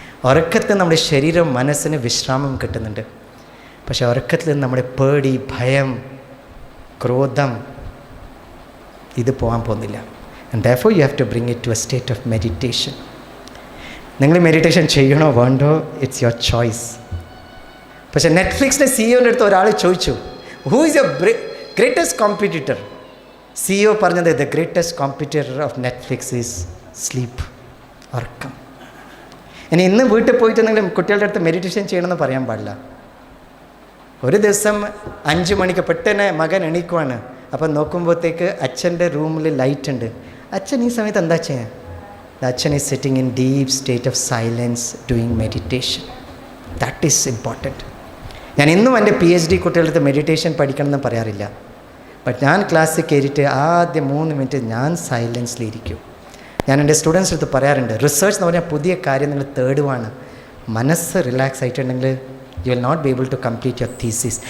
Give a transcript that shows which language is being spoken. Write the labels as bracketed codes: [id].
[ml] ഉറക്കത്തിൽ നമ്മുടെ ശരീരം മനസ്സിന് വിശ്രാമം കിട്ടുന്നുണ്ട്. പക്ഷെ ഉറക്കത്തിൽ നിന്ന് നമ്മുടെ പേടി, ഭയം, ക്രോധം ഇത് പോകാൻ പോകുന്നില്ല. [en] And therefore you have to bring it to a state of meditation. [ml] നിങ്ങൾ മെഡിറ്റേഷൻ ചെയ്യണോ വേണ്ടോ, [en] It's your choice. [ml] പക്ഷേ നെറ്റ്ഫ്ലിക്സിൻ്റെ സിഇഒൻ്റെ അടുത്ത് ഒരാൾ ചോദിച്ചു, [en] Who is your greatest competitor? [ml] CEO പറഞ്ഞത്, [en] The greatest competitor of Netflix is sleep, ഉറക്കം. [ml] ഇനി ഇന്ന് വീട്ടിൽ പോയിട്ട് നിങ്ങൾ കുട്ടികളുടെ അടുത്ത് മെഡിറ്റേഷൻ ചെയ്യണമെന്ന് പറയാൻ പാടില്ല. ഒരു ദിവസം 5 മണിക്ക് പെട്ടെന്ന് മകൻ എണീക്കുവാണ്. അപ്പം നോക്കുമ്പോഴത്തേക്ക് അച്ഛൻ്റെ റൂമിൽ ലൈറ്റ് ഉണ്ട്. അച്ഛൻ ഈ സമയത്ത് എന്താ ചെയ്യാൻ? [en] The Achan is sitting in deep state of silence doing meditation. That is important. [ml] ഞാൻ ഇന്നും എൻ്റെ PhD കുട്ടികളുടെ മെഡിറ്റേഷൻ പഠിക്കണം എന്ന് പറയാറില്ല. ബട്ട് ഞാൻ ക്ലാസ്സിൽ കയറിയിട്ട് ആദ്യം 3 മിനിറ്റ് ഞാൻ സൈലൻസിലിരിക്കും. ഞാൻ എൻ്റെ സ്റ്റുഡൻസിൻ്റെ അടുത്ത് പറയാറുണ്ട്, റിസർച്ച് എന്ന് പറഞ്ഞാൽ പുതിയ കാര്യം നിങ്ങൾ തേടുവാണ്. മനസ്സ് റിലാക്സ് ആയിട്ടുണ്ടെങ്കിൽ [en] You will not be able to complete your thesis.